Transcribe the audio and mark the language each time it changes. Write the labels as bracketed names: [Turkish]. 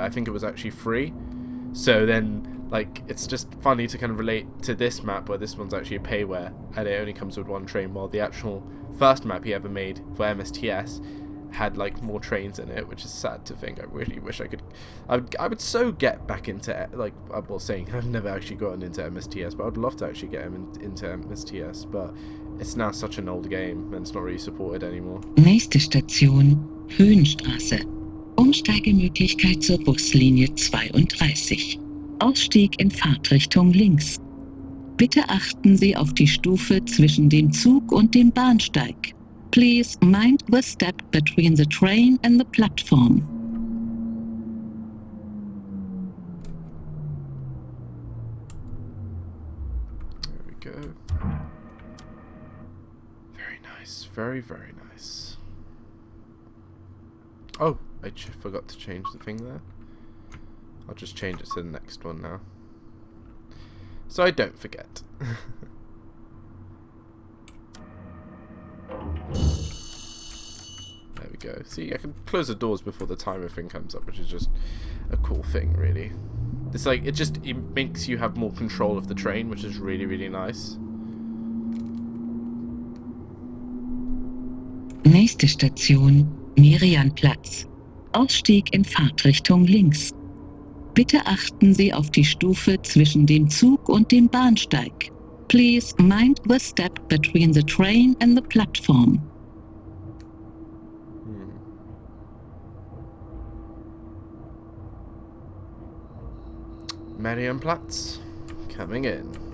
[English] I think it was actually free. So then, like, it's just funny to kind of relate to this map where this one's actually a payware, and it only comes with one train, while the actual first map he ever made for MSTS had like more trains in it, which is sad to think. I really wish I could. I would so get back into, like, I was saying, I've never actually gotten into MSTS, but I'd love to actually get him into MSTS, but it's now such an old game and it's not really supported anymore. [German] Nächste Station, Höhenstraße. Umsteigemöglichkeit zur Buslinie 32. Ausstieg in Fahrtrichtung links. Bitte achten Sie auf die Stufe zwischen dem Zug und dem Bahnsteig. [English] Please mind the step between the train and the platform. There we go. Very nice. Very, very nice. Oh, I forgot to change the thing there. I'll just change it to the next one now, so I don't forget. There we go. See, I can close the doors before the timer thing comes up, which is just a cool thing, really. It's like, it makes you have more control of the train, which is really, really nice. [German] Nächste Station, Merianplatz. Ausstieg in Fahrtrichtung links. Bitte achten Sie auf die Stufe zwischen dem Zug und dem Bahnsteig. [English] Please mind the step between the train and the platform. Marienplatz coming in.